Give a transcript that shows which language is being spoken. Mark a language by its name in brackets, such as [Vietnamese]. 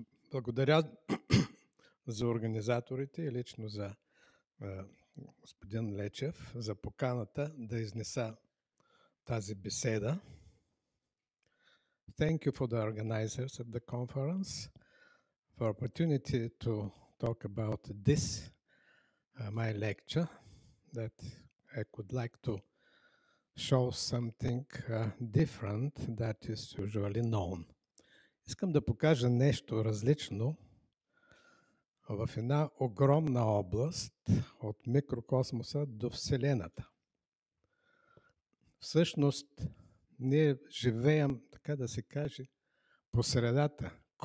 [Bulgarian] Благодаря за организаторите и лично за господин Лечев за поканата да изнеса тази беседа. [English] Thank you for the organizers of the conference for opportunity to talk about this, my lecture, that I could like to show something different that is usually known. [Bulgarian] Искам да покажа нещо различно в една огромна област от микрокосмоса до Вселената. Всъщност, ние живеем, така да се каже, по средата.